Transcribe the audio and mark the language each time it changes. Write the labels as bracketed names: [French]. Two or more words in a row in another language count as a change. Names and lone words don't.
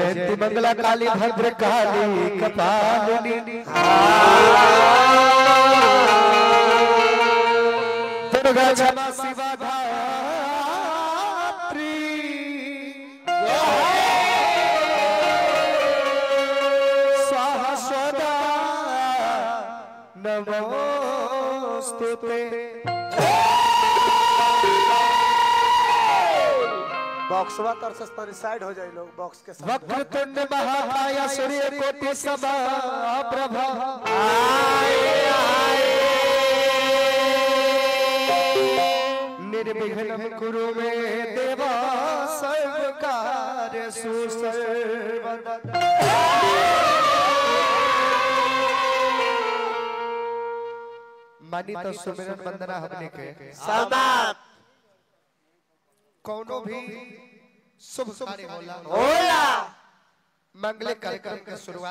[Sanskrit] जयंती मंगला काली भद्र काली कपालिनी दुर्गा क्षमा शिवा धात्री स्वाहा स्वदा नमोस्तुते। [Bhojpuri] बॉक्सवा तर सस्ता साइड हो जाए लोग बॉक्स के साथ। [Sanskrit] वक्रतुंड महाकाय सूर्य कोटि सभा प्रभा निर्विघ्नं कुरु मे देवा सर्वकार्येषु सर्वदा। [Bhojpuri] मानी तो सुमिरन वंदना हमने के समाप्त। कोनो भी शुभ कार्य होला मंगलिक कार्यक्रम के शुरुआत